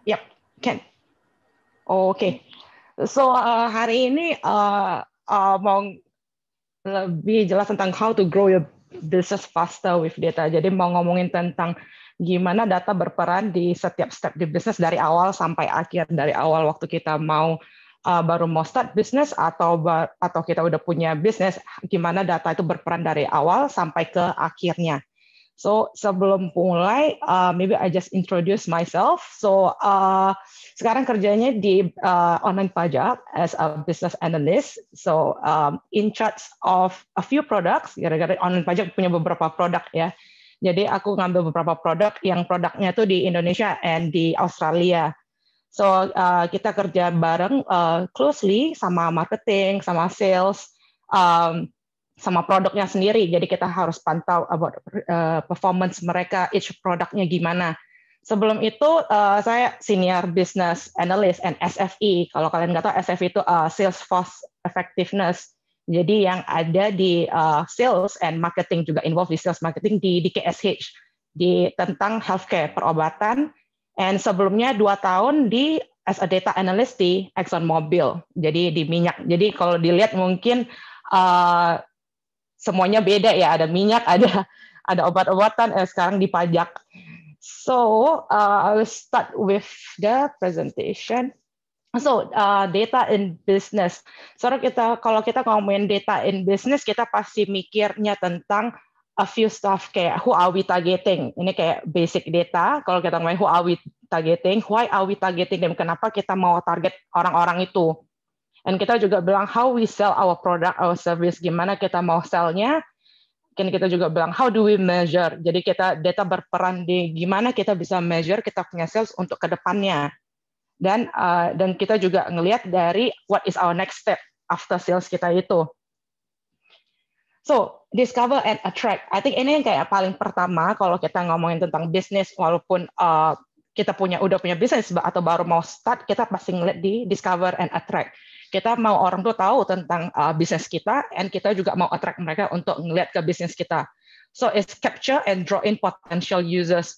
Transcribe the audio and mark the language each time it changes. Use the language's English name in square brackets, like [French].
[English] Yep, can. [Indonesian] Oke. [English] So, [Indonesian] hari ini mau lebih jelas tentang [English] how to grow your business faster with data. [Indonesian] Jadi mau ngomongin tentang gimana data berperan di setiap step di bisnis dari awal sampai akhir. Dari awal waktu kita baru mau start bisnis atau kita udah punya bisnis, gimana data itu berperan dari awal sampai ke akhirnya. [English] So [Indonesian] sebelum mulai, [English] maybe I just introduce myself. So [Indonesian] sekarang kerjanya di [English] online pajak as a business analyst. So in charge of a few products. [Indonesian] Gara-gara online pajak punya beberapa produk ya. Jadi aku ngambil beberapa produk yang produknya tuh di Indonesia and di Australia. So kita kerja bareng [English] closely [Indonesian] sama marketing, sama sales, sama produknya sendiri. Jadi kita harus pantau [English] about performance [Indonesian] mereka, each produknya gimana. Sebelum itu saya senior business analyst and SFE. Kalau kalian nggak tahu, SFE itu sales force effectiveness. Jadi yang ada di sales and marketing juga [English] involved [Indonesian] di sales marketing di KSH tentang healthcare, perobatan. And sebelumnya 2 tahun [English] as a data analyst [Indonesian] di ExxonMobil, jadi di minyak. Jadi kalau dilihat mungkin semuanya beda ya, ada minyak, ada obat-obatan, sekarang di pajak. [English] So I will start with the presentation. So data in business. [Indonesian] Kalau kita ngomongin [English] data in business, [Indonesian] kita pasti mikirnya tentang [English] a few stuff [Indonesian] kayak [English] who are we targeting. [Indonesian] Ini kayak basic data. Kalau kita ngomongin [English] who are we targeting, why are we targeting them, [Indonesian] kenapa kita mau target orang-orang itu. Dan kita juga bilang [English] how we sell our product, our service, [Indonesian] gimana kita mau sell-nya. Kan kita juga bilang [English] how do we measure. [Indonesian] Jadi data berperan di gimana kita bisa measure kita punya sales untuk ke depannya. Dan kita juga ngelihat dari [English] what is our next step after sales [Indonesian] kita itu. [English] So, discover and attract. I think [Indonesian] ini yang kayak paling pertama kalau kita ngomongin tentang bisnis, walaupun kita udah punya bisnis atau baru mau start, kita pasti ngeliat di discover and attract. Kita mau orang tuh tahu tentang bisnis kita, and kita juga mau attract mereka untuk ngeliat ke bisnis kita. [English] So, it's capture and draw in potential users.